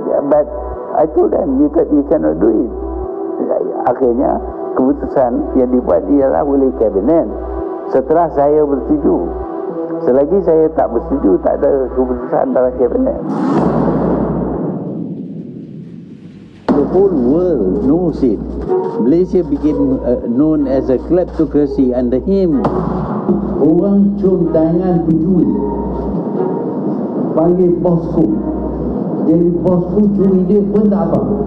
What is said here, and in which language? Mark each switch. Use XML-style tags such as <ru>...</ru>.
<en>But I told them, you cannot do it.</en> <ms>Akhirnya keputusan yang dibuat ialah oleh kabinet setelah saya bersetuju. Selagi saya tak bersetuju, tak ada keputusan dalam kabinet.</ms> <en>The whole world knows it. Malaysia became known as a kleptocracy under him.</en> <ms>Orang cium tangan pencuri, panggil bosku. Jadi bosku curi dia pun tak apa.</ms>